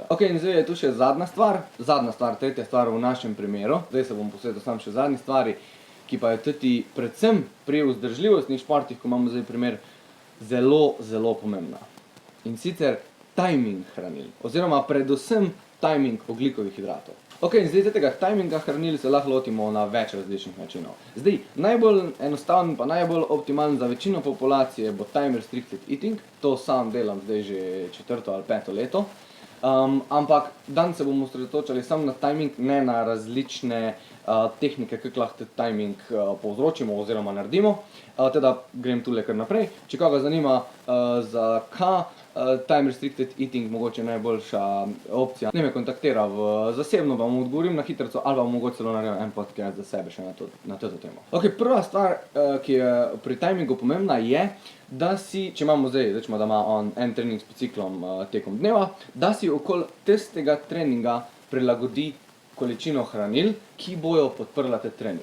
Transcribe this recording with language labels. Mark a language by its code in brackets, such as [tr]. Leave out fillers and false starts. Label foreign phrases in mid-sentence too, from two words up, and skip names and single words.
[sl] Ok, in zdaj je tu še zadnja stvar, tretja stvar v našem primeru, zdaj se bom posvetil sam še zadnji stvari, ki pa je tudi predvsem pri vzdržljivostnih športih, ko imamo zdaj primer, zelo pomembna. In sicer timing hranil, oziroma predvsem timing ogljikovih hidratov. Ok, in zdaj tega timinga hranil se lahko lotimo na več različnih načinov. Zdaj, najbolj enostaven pa najbolj optimalen za večino populacije bo [en] time restricted eating, [sl] to sam delam zdaj že 4. ali 5. leto. Ampak danes se bomo osredotočali samo na timing, ne na različne tehnike, kako lahko timing povzročimo oziroma naredimo. Teda grem tule kar naprej. Če koga zanima, za kaj [en] time restricted eating [sl] mogoče najboljša opcija, ne me kontaktira zasebno, vam odgovorim na hitrico ali vam mogoče celo naredim en podcast za sebe še na to temo. Ok, prva stvar, ki je pri timingu pomembna je, da si, če imamo zdaj, rečemo, da ima on en trening s biciklom tekom dneva, da si okoli tistega treninga prilagodi količino hranil, ki bojo podprla te trening.